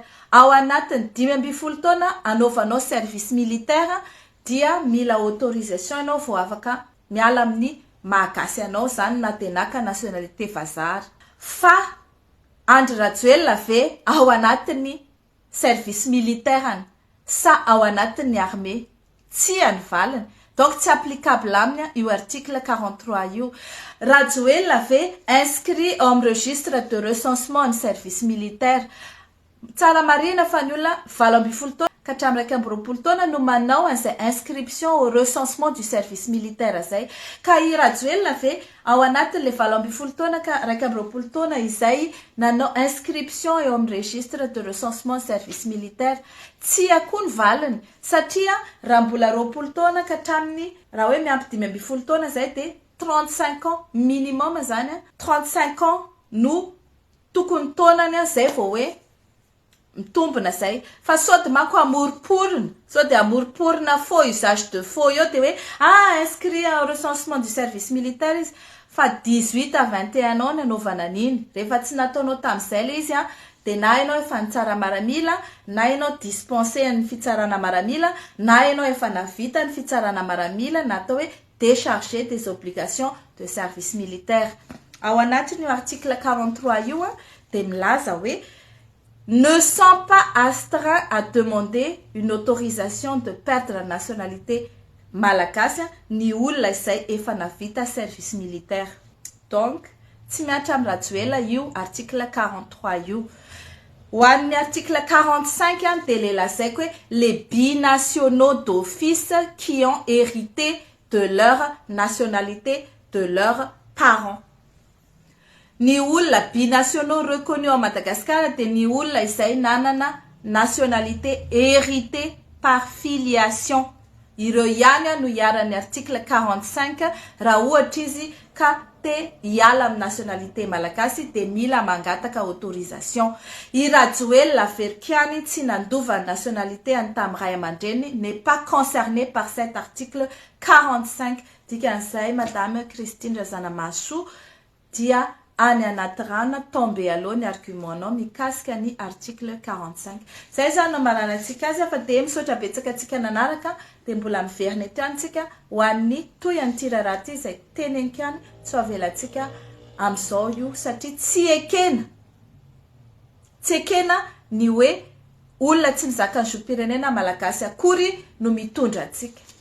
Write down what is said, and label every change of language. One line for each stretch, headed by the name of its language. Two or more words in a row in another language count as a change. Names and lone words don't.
Malagasy: Ao anatin'ny 12 taona anaovanao
French: service militaire
Malagasy: dia mila autorisation ianao vao afaka miala amin'ny mahagasy anao zany na tenaka nationalité vazary. fa Andry Rajoelina ve ao anatin'ny
French: service militaire
Malagasy: sa ao anatin'ny armée tsy any valiny donc tsy applicable aminy io article 43 io. Rajoelina ve
French: inscrit au registre de recensement
Malagasy: ny
French: service militaire.
Malagasy: Tsara marina fa ny olona 20 taona ka hatramin'ny 20 taona no manao an'izay
French: inscription au recensement du service militaire
Malagasy: zay. Ka i Rajoelina ve ao anatin'le 20 taona ka 20 taona izay nanao inscription eo amin'ny
French: registre de recensement service militaire
Malagasy: tsy akoha ny valiny satria raha mbola 20 taona ka hatramin'ny raha hoe miampy 15 taona zay de
French: 35 ans minimum
Malagasy: zany
French: 35 ans
Malagasy: no tokony taonany zay vao hoe mitombona zay fa sody manko amoriporina sody amoriporina
French: faux usage de faux
Malagasy: io de hoe
French: inscrit au recensement du service militaire
Malagasy: izy fa
French: 18 à 21 ans
Malagasy: nanaovana an'iny rehefa tsy nataonao tamin'izay le izy de na ianao efa nitsara maramila na ianao dispensé ny fitsarana maramila na ianao efa navita ny fitsarana maramila na atao hoe
French: décharger des obligations de service militaire.
Malagasy: Ao anatin'io article 43 io de milaza hoe
French: ne sont pas astreints à demander une autorisation de perdre la nationalité
Malagasy: malagasy ny olona izay efa navita
French: service militaire.
Malagasy: Donc tsy miatra amin'ny Rajoelina io article 43 io. Ho an'ny
French: article 45 de le
Malagasy: lazaiko hoe
French: les binationaux d'office qui ont hérité de leur nationalité de leurs parents.
Malagasy: Ny olona
French: binationaux reconnus à Madagascar
Malagasy: de ny olona izay nanana
French: nationalité héritée par filiation.
Malagasy: Ireo ihany no iaran'ny article 45 raha ohatra izy ka te hiala amin'ny nationalité malagasy de mila mangataka autorisation. I Rajoelina Verikiany tsy nandova nationalité any tamin'ny ray aman-dreny
French: n'est pas concerné par cet article 45.
Malagasy: Dikan'izay Madame Christine Razanamahasoa dia any anaty rano tombe aloha ny argumentanao mikasika ny article 45. Zay zany no maranantsika azy fa de misaotra betsaka antsika nanaraka de mbola miverina eto antsika ho an'ny toy an'ity raharaha ity izay teneniko ihany tsy avelantsika amin'izao io satria tsy ekena ny hoe olona tsy mizaka ny zorom-pirenena malagasy akory no mitondra antsika.